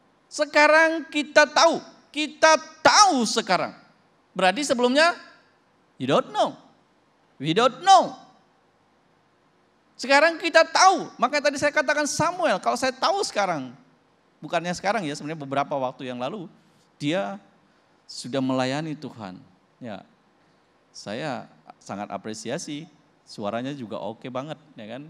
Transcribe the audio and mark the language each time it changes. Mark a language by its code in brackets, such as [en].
[id] Sekarang kita tahu sekarang. Berarti sebelumnya [en] you don't know. We don't know. [id] Sekarang kita tahu. Makanya tadi saya katakan Samuel, kalau saya tahu sekarang, bukannya sekarang ya, sebenarnya beberapa waktu yang lalu dia sudah melayani Tuhan. Ya. Saya sangat apresiasi. Suaranya juga oke banget, ya kan?